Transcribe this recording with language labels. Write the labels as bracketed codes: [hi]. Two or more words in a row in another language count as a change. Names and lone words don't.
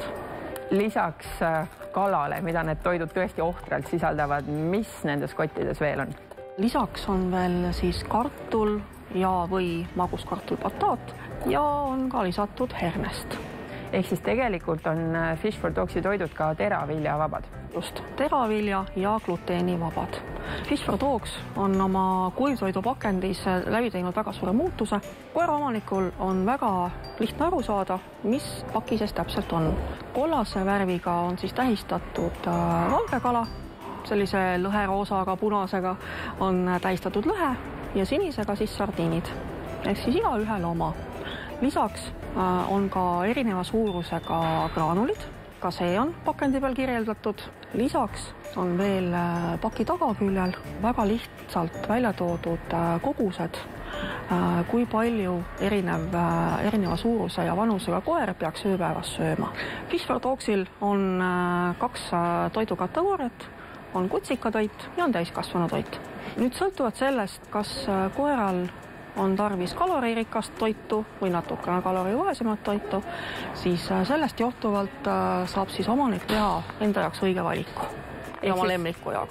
[et] Lisaks kalale, mida need toidud tõesti ohtralt sisaldavad, mis nendes kottides veel on? Lisaks on veel siis kartul ja või maguskartulpataat ja on ka lisatud hernest. Ehk siis tegelikult on Fish for Dogsi toidud ka teraviljavabad? Just, teravilja ja gluteenivabad. Fish for Dogs on oma kuivtoidupakendis läbi teinud väga suure muutuse. Koeraomanikul on väga lihtne aru saada, mis pakises täpselt on. Kollase värviga on siis tähistatud valgekala, sellise lõheroosaga, punasega on tähistatud lõhe ja sinisega siis sardiinid. Ehk siis igaühel oma. Lisaks on ka erineva suurusega graanulid, ka see on pakendi peal kirjeldatud. Lisaks on veel paki tagaküljel väga lihtsalt välja toodud kogused, kui palju erineva suuruse ja vanusega koer peaks ööpäevas sööma. Fish for Dogsil on 2 toidukategooriat, on kutsikatoit ja on täiskasvanutoit. Nüüd sõltuvalt sellest, kas koeral on tarvis kaloriirikast toitu või natukene kalorivaesemat toitu, siis sellest johtuvalt saab siis omanik teha enda jaoks õige valiku ja oma lemmiku jaoks.